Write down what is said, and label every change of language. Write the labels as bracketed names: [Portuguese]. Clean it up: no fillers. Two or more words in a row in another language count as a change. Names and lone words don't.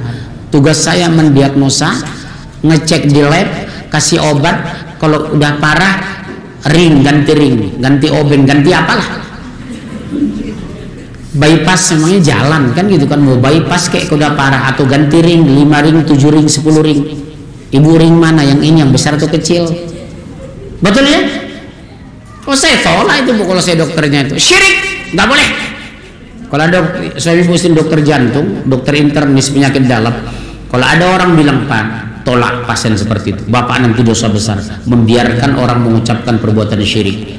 [Indonesian] Tugas saya mendiagnosa, ngecek di lab, kasih obat. Kalau udah parah, ring, ganti oben, ganti apalah. Bypass memangnya jalan kan gitu kan, mau bypass kayak udah parah, atau ganti ring 5 ring 7 ring 10 ring. Ibu ring mana, yang ini yang besar atau kecil? Betul ya? Oh, saya tolak itu Bu, kalau saya dokternya itu syirik, nggak boleh. Kalau ada saya pusing dokter jantung, dokter internis penyakit dalam, kalau ada orang bilang Pak, tolak pasien seperti itu, Bapak nanti dosa besar membiarkan orang mengucapkan perbuatan syirik.